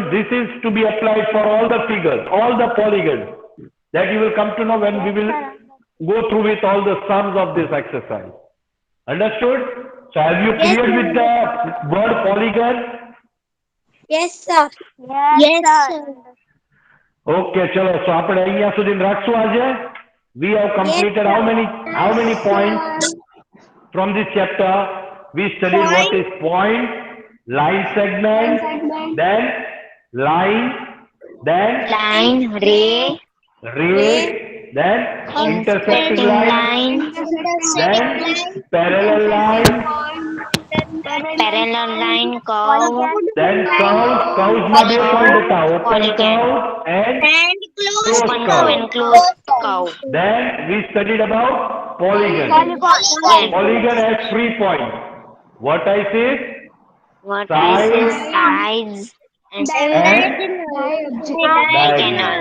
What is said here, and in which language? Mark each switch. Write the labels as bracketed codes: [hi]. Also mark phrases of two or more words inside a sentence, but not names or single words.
[en] This is to be applied for all the figures, all the polygons that you will come to know when we will go through with all the sums of this exercise. Understood? So have you cleared with the word polygon? Yes, sir. Yes, sir. [gu] Okay, chalo. So આપણે અહીંયા સુધી રાખશું આજે. [en] We have completed how many points from this chapter? We studied what is point, line segment, then line, then Line, ray, ray, then intersecting line, then parallel line, Parallel line, curve, then curves [gu] માં બે point હતા, [en] open polygon, curve and and close close open curve curve. and closed curve. Then we studied about polygon. Polygon has 3 points. What I say? What I say, Sides sides and diagonal.